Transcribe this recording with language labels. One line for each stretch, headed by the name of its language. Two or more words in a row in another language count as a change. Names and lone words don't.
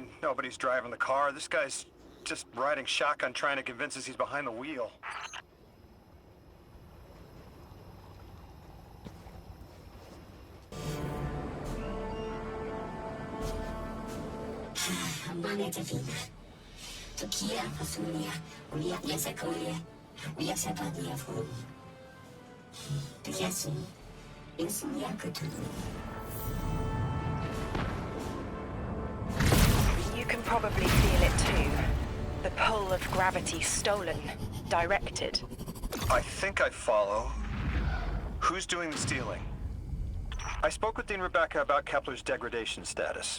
English: Nobody's driving the car. This guy's just riding shotgun trying to convince us he's behind the wheel. Amane Tefina. Tokia Pasunia, Ulia Yasakolia, Ulia Sapadia Fu. Piasu, Insunia Kutu. You can probably feel it too. The pull of gravity stolen, directed. I think I follow. Who's doing the stealing? I spoke with Dean Rebecca about Kepler's degradation status.